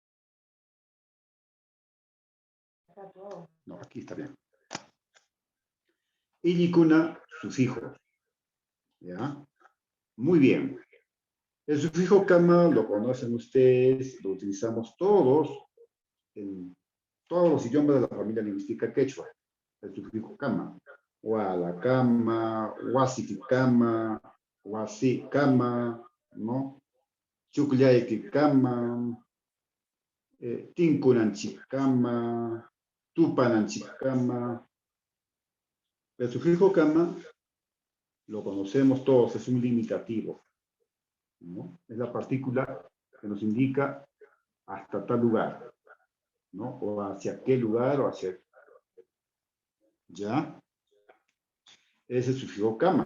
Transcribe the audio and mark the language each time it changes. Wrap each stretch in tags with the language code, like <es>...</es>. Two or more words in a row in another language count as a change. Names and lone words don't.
<es>No, aquí está bien. Ilikuna, sufijo. ¿Ya? Muy bien. El sufijo kama lo conocen ustedes, lo utilizamos todos en todos los idiomas de la familia lingüística quechua. El sufijo kama.</es> <qu>Hualacama, huasiticama, huasicama, ¿no? Chuclayakikama, Tinkunanchikama, Tupananchikama.</qu> <es>El sufijo kama lo conocemos todos, es un limitativo, ¿no? Es la partícula que nos indica hasta tal lugar, ¿no? O hacia qué lugar o hacia... ¿Ya? Es el sufijo kama.</es>